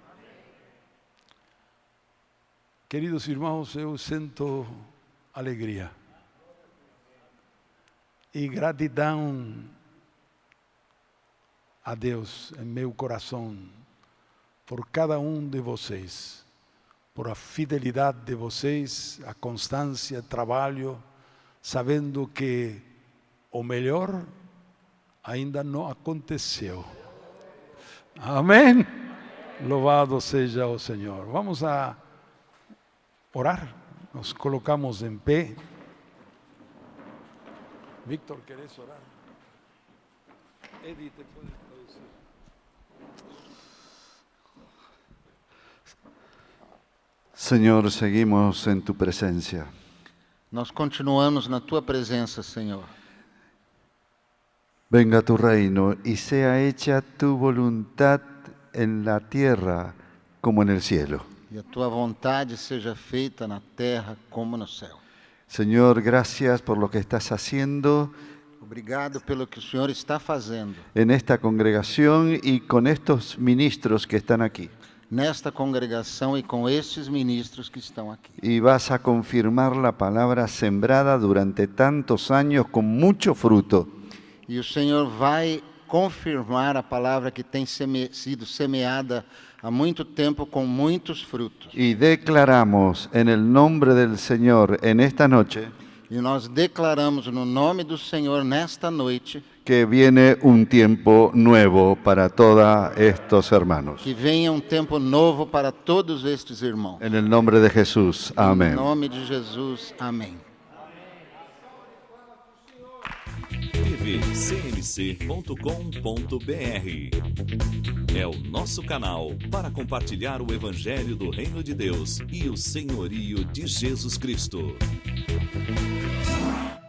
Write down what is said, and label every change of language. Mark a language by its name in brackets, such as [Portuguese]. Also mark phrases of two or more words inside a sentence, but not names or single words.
[Portuguese] Queridos irmãos, eu sinto alegria e gratidão a Deus em meu coração por cada um de vocês, por a fidelidade de vocês, a constância, o trabalho, sabendo que o melhor ainda não aconteceu. Amém? Louvado seja o Senhor. Vamos a orar. Nos colocamos em pé. [Spanish] Víctor, ¿querés orar? Eddie, ¿te puedes traducir? Señor, seguimos en tu presencia. [Portuguese] Nós continuamos na tua presença, Senhor. [Spanish] Venga tu reino y sea hecha tu voluntad en la tierra como en el cielo. [Portuguese] E a tua vontade seja feita na terra como no céu. [Spanish] Señor, gracias por lo que estás haciendo [Portuguese] Obrigado pelo que o Senhor está fazendo [Spanish] en esta congregación y con estos ministros que están aquí. [Portuguese] nesta congregação e com estes ministros que estão aqui. [Spanish] Y vas a confirmar la palabra sembrada durante tantos años con mucho fruto. [Portuguese] E o Senhor vai confirmar a palavra que tem sido semeada há muito tempo com muitos frutos. [Spanish] Y declaramos en el nombre del Señor en esta noche [Portuguese] E nós declaramos no nome do Senhor nesta noite [Spanish] que viene un tiempo nuevo para todos estos hermanos. [Portuguese] que venha tempo novo para todos estes irmãos. [Spanish] En el nombre de Jesús. Amén. [Portuguese] Em nome de Jesus, amém. tvcmc.com.br é o nosso canal para compartilhar o Evangelho do Reino de Deus e o senhorio de Jesus Cristo.